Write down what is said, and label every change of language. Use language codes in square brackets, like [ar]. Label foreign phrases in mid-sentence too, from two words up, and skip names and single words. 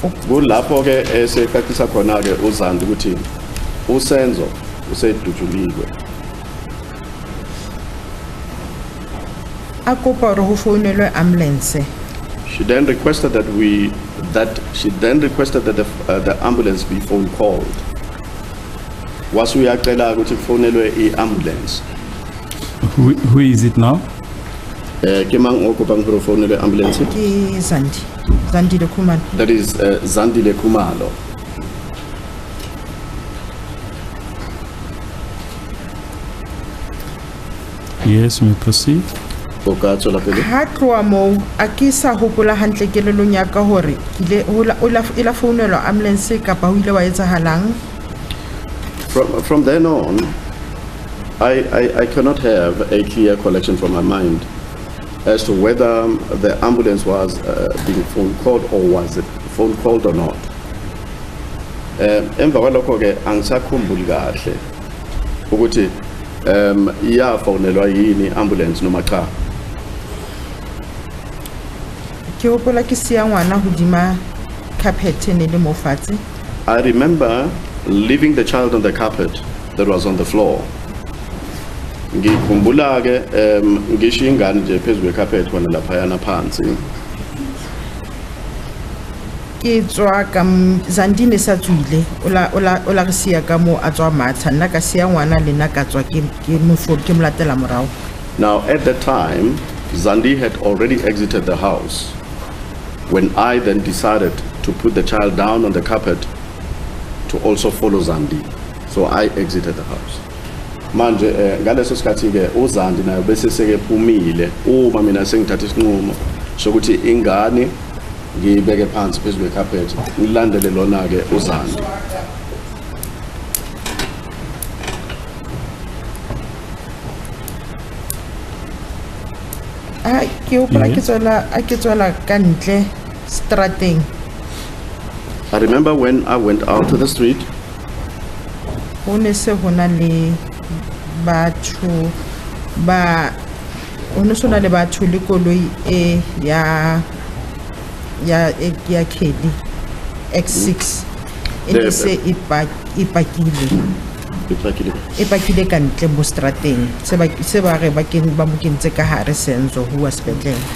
[zu] kulapho ke esekaqisa khona ke uZandi ukuthi uSenzo usedutshuliwe. [st] A kopa hore ho founelwe ambulance. [en] She then requested that the ambulance be phone called. [zu] Was uyacela ukuthi kufonelwe i-ambulance. [en] Who is it now? [st] Ke mang o kopang hore fonelwe ambulance? Ke Zandi le Khumalo. [en] That is Zandi le Khumalo. Yes, may proceed. [st] O ka tswela pele. Ha tloa moo a ke sa hopola hantle kelelong ya ka hore ke ile la founelwa ambulance kapa ho ile wa etsahalang. [en] From then on, I cannot have a clear collection from my mind as to whether the ambulance was being phone called or was it phone called or not. [zu] Emva kwalokho ke angisakhumbuli kahle ukuthi iyafonelwa yini ambulance noma cha. [st] Ke hopola ke siya ngwana hodima carpet ne le mo fatshe. [en] I remember leaving the child on the carpet that was on the floor. [zu] Ngikhumbula ke ngisho ingane nje phezulu kwecarpet khona lapha yana phansi. [st] Ke tswa ka Zandi ne sa tswile ola re siya ka mo a tswa matha nna ka siya ngwana le nna ka tswa ke molatela morao. [en] Now at that time Zandi had already exited the house when I then decided to put the child down on the carpet to also follow Zandi. So I exited the house. [zu] Manje ngaleso sikhathi ke uZandi naye bese seke phumile uma mina sengithatha isinqumo sokuthi ingane ngibeke phansi phezulu kwecarpet ngilandele lona ke uZandi. [st] Ke hopola ke tswela ka ntle strateng. [en] I remember when I went out to the street. [st] Ho ne se hona le batho ba ono sona le batho le koloi ya Kelly X6 e se ipakile ka ntle mo strateng se ba re ba mo kentse ka hare Senzo [en] who was speaking.